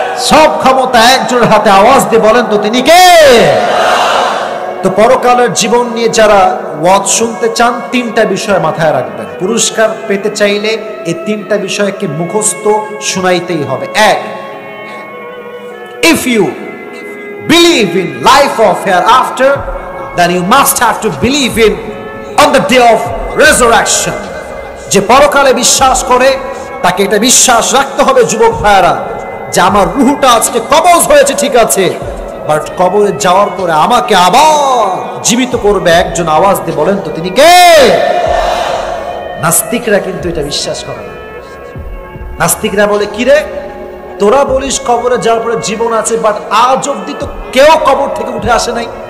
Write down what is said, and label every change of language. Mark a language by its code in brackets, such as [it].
[bn] সব ক্ষমতা একজনের হাতে। আওয়াজ দিয়ে বলেন তো তিনি কে? তো পরকালের জীবন নিয়ে যারা ওয়াজ শুনতে চান, 3টা বিষয় মাথায় রাখবেন। পুরস্কার পেতে চাইলে এই 3টা বিষয়কে মুখস্থ শোনাইতেই হবে। [en] 1, if you believe in life of hereafter, then you must have to believe in on the day of resurrection. [bn] যে পরকালে বিশ্বাস করে, তাকে এটা বিশ্বাস রাখতে হবে যুবক ভাইরা, যে আমার রূহটা আজকে কবজ হয়েছে, ঠিক আছে, বাট কবরে যাওয়ার পরে আমাকে আবার জীবিত করবে একজন, আওয়াজ দিয়ে বলেন তো তিনি কে? নাস্তিকরা কিন্তু এটা বিশ্বাস করে না। নাস্তিকরা বলে কি রে, তোরা বলিস কবরে যাওয়ার পরে জীবন আছে, বাট আজ অব্দি তো কেউ কবর থেকে উঠে আসে নাই।